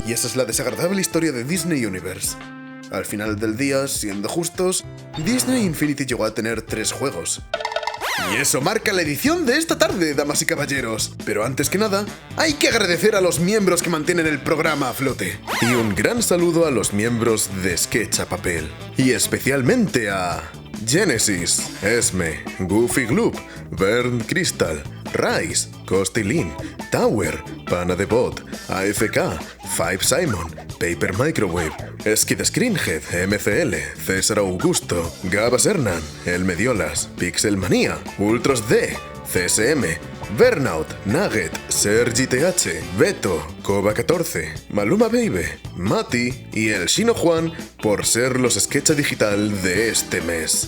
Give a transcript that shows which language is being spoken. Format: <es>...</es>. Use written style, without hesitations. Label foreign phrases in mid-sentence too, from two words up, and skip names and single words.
<es>Y esa es la desagradable historia de Disney Universe. Al final del día, siendo justos, Disney Infinity llegó a tener 3 juegos. Y eso marca la edición de esta tarde, damas y caballeros. Pero antes que nada, hay que agradecer a los miembros que mantienen el programa a flote. Y un gran saludo a los miembros de Sketch a Papel. Y especialmente a... Genesis, Esme, Goofy Gloop, Bern Crystal, Rice, Costilin, Tower, Pana de Bot, AFK, Five Simon, Paper Microwave, Skid Screenhead, MCL, César Augusto, Gabas Hernan, El Mediolas, Pixelmanía, Ultros D, CSM, Burnout, Nugget, Sergi TH, Beto, Koba 14, Maluma Baby, Mati y el Shino Juan por ser los Sketch Digital de este mes.</es>